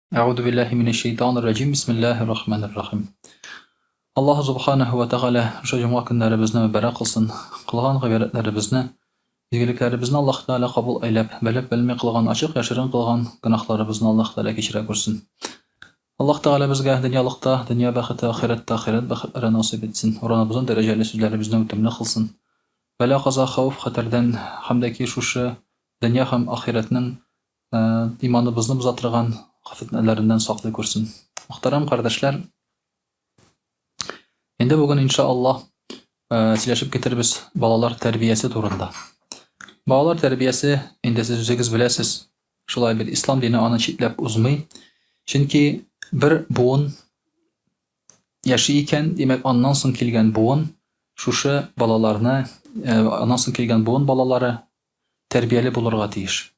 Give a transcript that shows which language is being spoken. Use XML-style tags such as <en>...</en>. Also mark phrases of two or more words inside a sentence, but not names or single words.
<ar>أعوذ بالله من الشيطان الرجيم بسم الله الرحمن الرحيم</ar> <uz>Alloh subhanahu va taala o'sha juma kunlarimizni muborak qilsin. Qilgan g'ayratlarimizni, iyiliklarimizni Alloh taala qabul aylab, bilib bilmay qilgan ochiq yashirin qilgan gunohlarimizni Alloh taala kechira ko'rsin. Alloh taala bizga dunyolikda dunyo baxti, oxiratda oxirat baxtlari nasib etsin. O'rnimizdan darajali so'zlarimizni o'timli qilsin. Balo qazo xavf xatardan hamdaki shusha dunyo ham oxiratning iymonimizni buzatirgan fitnalardan saqlay ko'rsin. Muhtaram qardoshlar, endi bugun inshaalloh</uz> <tt>сөйләшеп китербез балалар тәрбиясе турында. Балалар тәрбиясе, инде сез үзегез беләсез, шулай бит ислам дине аны читләп узмый. Чөнки бер буын яши икән, димәк, аннан соң килгән буын шушы балаларны, аннан соң килгән буын балалары тәрбияле булырга тиеш.</tt>